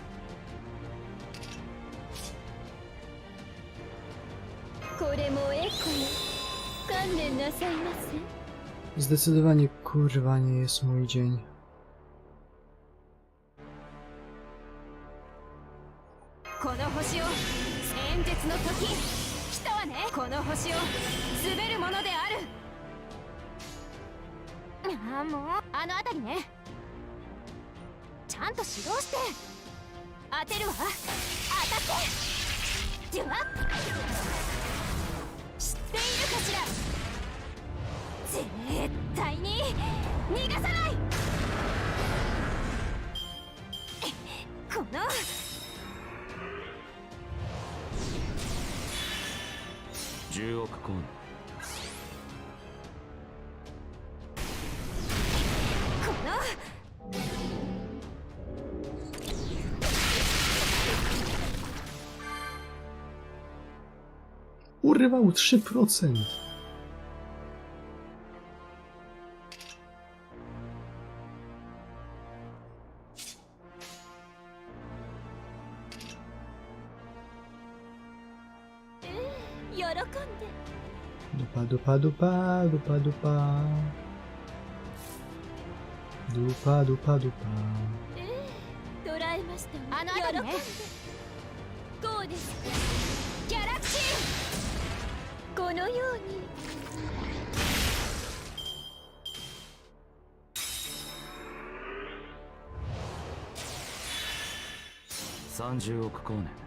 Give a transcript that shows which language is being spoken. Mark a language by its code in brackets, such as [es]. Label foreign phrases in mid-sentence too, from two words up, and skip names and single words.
[pl] Zdecydowanie kurwa nie jest mój dzień. A, [ja] もうあの辺りね。ちゃんと指導して。当てるわ。当たって。では知っているかしら。絶対に逃がさない。この 10億コイン。この [pl] Urywał 3%. Dupa, dupa, dupa, dupa, dupa. Dupa, dupa, dupa. [ja] 捉えましたわ。あの辺りね。こうです。ギャラクシー。このように。 30億光年。